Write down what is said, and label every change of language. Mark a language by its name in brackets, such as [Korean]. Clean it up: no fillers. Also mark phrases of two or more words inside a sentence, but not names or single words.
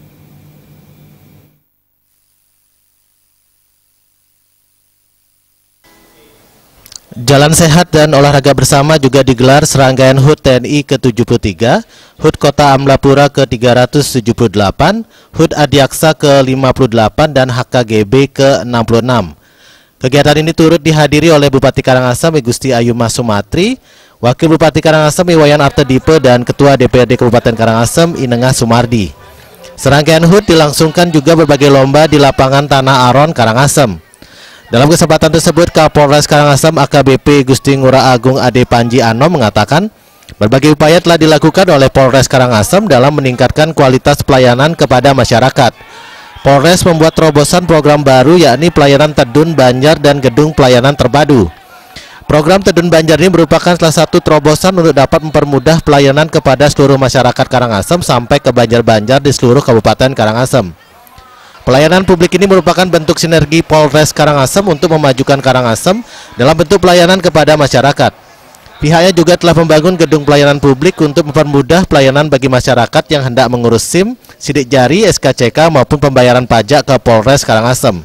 [Indonesian] Jalan Sehat dan Olahraga Bersama juga digelar serangkaian HUT TNI ke-73, HUT Kota Amlapura ke-378, HUT Adiaksa ke-58, dan HKGB ke-66. Kegiatan ini turut dihadiri oleh Bupati Karangasem Gusti Ayuma Sumatri, Wakil Bupati Karangasem Iwayan Artedipe, dan Ketua DPRD Kabupaten Karangasem Inengah Sumardi. Serangkaian HUT dilangsungkan juga berbagai lomba di lapangan Tanah Aron, Karangasem. Dalam kesempatan tersebut, Kapolres Karangasem AKBP Gusti Ngurah Agung Ade Panji Ano mengatakan berbagai upaya telah dilakukan oleh Polres Karangasem dalam meningkatkan kualitas pelayanan kepada masyarakat. Polres membuat terobosan program baru yakni pelayanan Tedun Banjar dan Gedung Pelayanan Terpadu. Program Tedun Banjar ini merupakan salah satu terobosan untuk dapat mempermudah pelayanan kepada seluruh masyarakat Karangasem sampai ke banjar-banjar di seluruh Kabupaten Karangasem. Pelayanan publik ini merupakan bentuk sinergi Polres Karangasem untuk memajukan Karangasem dalam bentuk pelayanan kepada masyarakat. Pihaknya juga telah membangun gedung pelayanan publik untuk mempermudah pelayanan bagi masyarakat yang hendak mengurus SIM, sidik jari, SKCK maupun pembayaran pajak ke Polres Karangasem.